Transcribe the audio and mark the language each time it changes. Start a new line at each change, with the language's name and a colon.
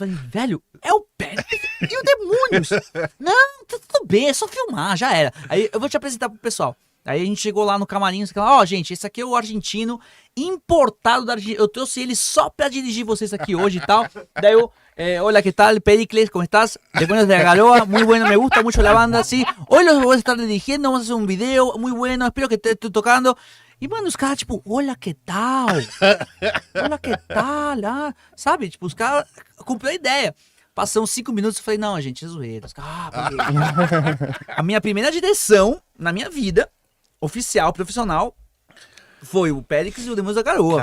Portuguese: Eu falei, velho, é o Pericles e o Demônios. Não, tá tudo bem, é só filmar, já era. Aí eu vou te apresentar pro pessoal. Aí a gente chegou lá no camarim, gente, esse aqui é o argentino importado da Argentina. Eu trouxe ele só pra dirigir vocês aqui hoje e tal. Daí eu,
Spanish: hola, ¿qué tal? Pericles, ¿cómo estás? Demônios de la Garoa, muy bueno, me gusta mucho la banda, sí. Hoy los voy a estar dirigiendo, vamos a hacer un video muy bueno, espero que te esté tocando.
Portuguese: E, mano, os caras, tipo, olha que tal? Olha que tal? Sabe? Tipo, os caras cumpriu a ideia. Passam 5 minutos e falei, não, gente, é zoeira. Os caras, a minha primeira direção na minha vida, oficial, profissional, foi o Pericles e o Demônios da Garoa.